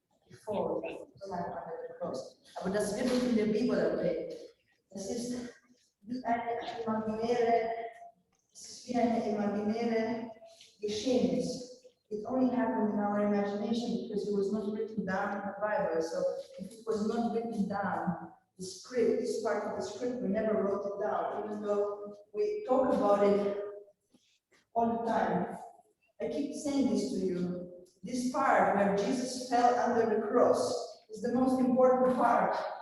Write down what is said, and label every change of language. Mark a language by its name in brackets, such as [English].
[English] Before the time under the cross. [German] Aber das wird nicht in der Bibel erwähnt. Es ist wie eine imaginäre Geschehnis. [English] It only happened in our imagination because it was not written down in the Bible. So if it was not written down, the script, this part of the script, we never wrote it down, even though we talk about it all the time. I keep saying this to you. This part where Jesus fell under the cross is the most important part.